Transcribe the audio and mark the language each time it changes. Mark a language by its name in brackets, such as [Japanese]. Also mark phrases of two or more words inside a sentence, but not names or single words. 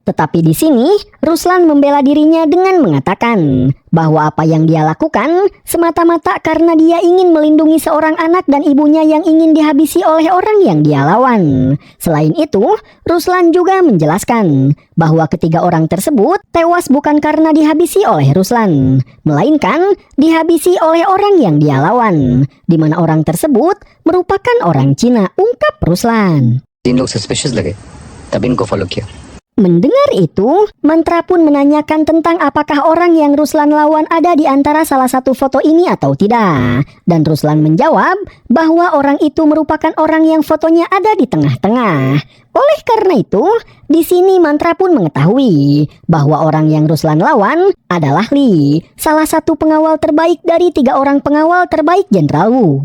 [Indonesian] Tetapi di sini, Ruslan membela dirinya dengan mengatakan bahwa apa yang dia lakukan semata-mata karena dia ingin melindungi seorang anak dan ibunya yang ingin dihabisi oleh orang yang dia lawan. Selain itu, Ruslan juga menjelaskan bahwa ketiga orang tersebut tewas bukan karena dihabisi oleh Ruslan, melainkan dihabisi oleh orang yang dia lawan, di mana orang tersebut merupakan orang Cina, ungkap Ruslan. [Hindi] 3 लोग सस्पिशियस लगे तब इनको फॉलो किया. [Indonesian] Mendengar itu, Mantra pun menanyakan tentang apakah orang yang Ruslan lawan ada di antara salah satu foto ini atau tidak. Dan Ruslan menjawab bahwa orang itu merupakan orang yang fotonya ada di tengah-tengah. Oleh karena itu, di sini Mantra pun mengetahui bahwa orang yang Ruslan lawan adalah Lee, salah satu pengawal terbaik dari 3 orang pengawal terbaik Jenderal Wu.